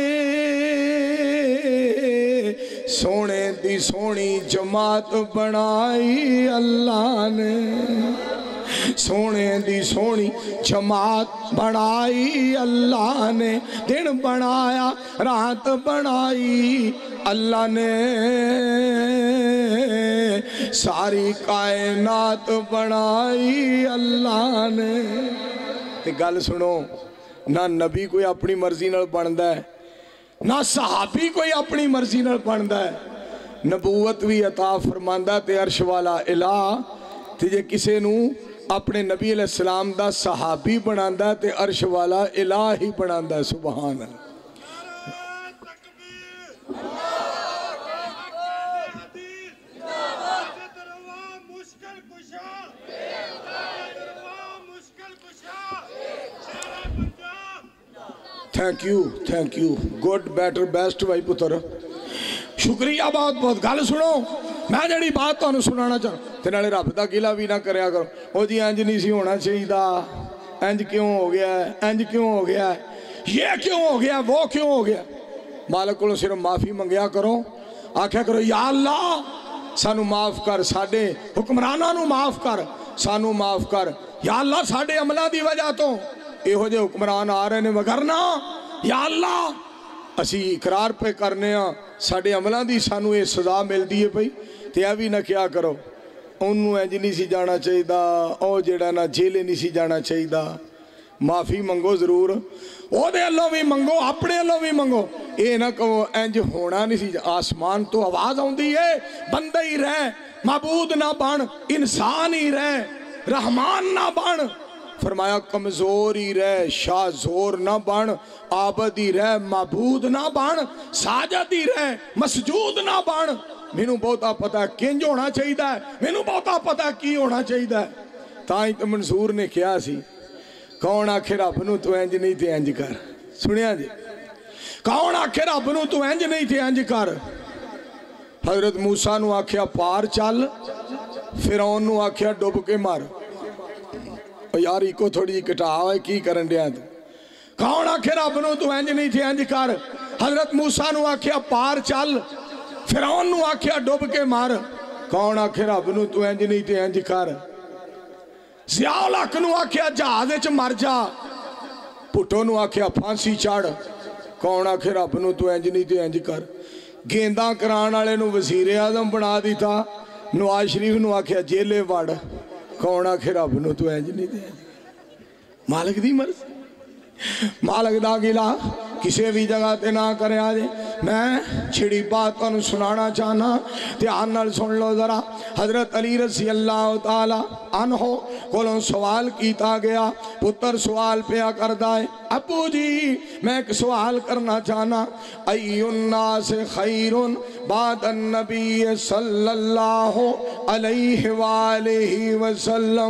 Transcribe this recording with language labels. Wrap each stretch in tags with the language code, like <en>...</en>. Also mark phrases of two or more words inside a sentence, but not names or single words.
<pa>سونے دی سونی جماعت بنائی اللہ نے، سونے دی سونی جماعت بنائی اللہ نے، دن بنایا رات بنائی اللہ نے، ساری کائنات بنائی اللہ نے۔ تے گل سنو، نہ نبی کوئی اپنی مرضی نال بندا ہے، نہ صحابی کوئی اپنی مرضی نال بندا ہے، نبوت بھی عطا فرماندا تے عرش والا الہ تے جے کسے نو اپنے نبی علیہ السلام دا صحابی بناندا ہے تے عرش والا الہ ہی بناندا ہے۔ سبحان اللہ۔</pa> <en>thank you good better best</en> <pa>بھائی پتر، شکریہ بہت بہت۔ گل سنو، میں جڑی بات تانوں سنانا چاہوں تے نالے رب دا گلہ بھی نہ کریا کرو، او جی انج نہیں سی ہونا چاہیے، انج کیوں ہو گیا ہے، انج کیوں ہو گیا ہے،</pa> <ur>یہ کیوں ہو گیا، وہ کیوں ہو گیا۔</ur> <pa>مالک کو صرف معافی منگیا کرو، آکھیا کرو یا اللہ سانو معاف کر، ساڈے حکمراناں نو معاف کر، سانو معاف کر یا اللہ، ساڈے عملہ دی وجہ تو یہو جے حکمران آ رہے نے، وگرنا یا اللہ اسی اقرار پہ کرنے ہاں ساڈے عملاں دی سانو یہ سزا ملدی ہے پئی، تے اے بھی نہ کیا کرو انہوں انج نہیں سی جانا چاہیے، او جیڑا نہ جیلے نہیں سی جانا چاہیے۔ معافی منگو ضرور، او دے اللہ بھی منگو، اپنے اللہ بھی منگو، اے نہ کہو انج ہونا نہیں سی۔ آسمان تو آواز آؤندی ہے بندہ ہی رہ، معبود نہ بن، انسان ہی رہ، رحمان نہ بن، فرمایا کمزور ہی رہ شاہ زور نہ بن، عابد ہی رہ معبود نہ بن، ساجد ہی رہ مسجود نہ بن۔ مینوں بہتا پتا کنج ہونا چاہیے، مینوں بہتا پتا کی ہونا چاہیے۔ تائیں تو منصور نے کیا سی، کون آکھے رب نو تو انج نہیں تے انج کر۔ سنیا جی، کون آکھے رب نو تو انج نہیں تے انج کر۔ حضرت موسیٰ نو آکھیا پار چل، فرعون نو آکھیا ڈوب کے مار۔ یار ایک کو تھوڑی جی کٹا ہوئے کی کرن دیا تو، کون آکھے رب نو تو انج نہیں تے انج کر۔ حضرت موسیٰ نو آکھیا پار چل، فرعون نو آکھیا ڈوب کے مار، کون آکھے رب نو تو انج نہیں تے انج کر۔ ضیاء الحق نو آکھیا جہازے چ مر جا، پٹو نو آکھیا پھانسی چڑھ، کون آکھے رب نو تو انج نہیں تے انج کر۔ گینداں کران والے نو وزیر اعظم بنا دیتا، نواز شریف نو آکھیا جیلے وڑ، کون آکھے رب نو تو انج نہیں تے انج کر۔ مالک دی مرضی، مالک دا گلا کسے بھی جگہ تے نہ کرے آجے۔ میں چھڑی بات کو سنانا چاہنا، دھیان نال سن لو ذرا۔ حضرت علی رضی اللہ تعالی عنہ کولوں سوال کیتا گیا، پتر سوال پیا کردہ ہے، ابو جی میں ایک سوال کرنا چاہنا،</pa> <ar>ای الناس خیر بعد النبی صلی اللہ علیہ وآلہ وسلم۔</ar>